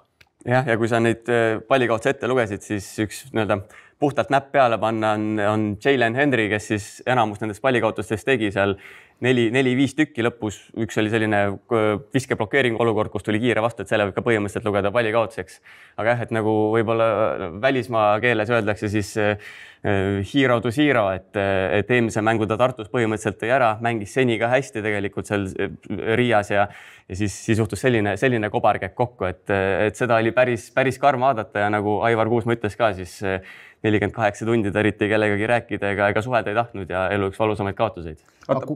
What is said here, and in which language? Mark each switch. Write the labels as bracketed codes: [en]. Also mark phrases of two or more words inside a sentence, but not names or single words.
[et] Ja kui sa neid pallikaotse ette lugesid, siis üks puhtalt näpp peale panna on Jalen Henry, kes siis enamus nendest pallikaotustest tegi seal 4-5 tükki lõpus. Üks oli selline viskeblokeeringu olukord, kus tuli kiire vastu, et selle võib ka põhimõtteliselt lugeda pallikaotuseks. Aga et nagu võib-olla välismaa keeles öeldakse siis [en] hero to zero, [et] et eelmise mängu ta Tartus põhimõtteliselt tõi ära, mängis seni ka hästi tegelikult seal Riias ja siis juhtus selline kobarkäkk kokku, et seda oli päris karm vaadata ja nagu Aivar Kuusma ütles ka, siis 48 tundi ta eriti kellegagi rääkida ega suhelda ei tahtnud ja elu üks valusamaid kaotuseid.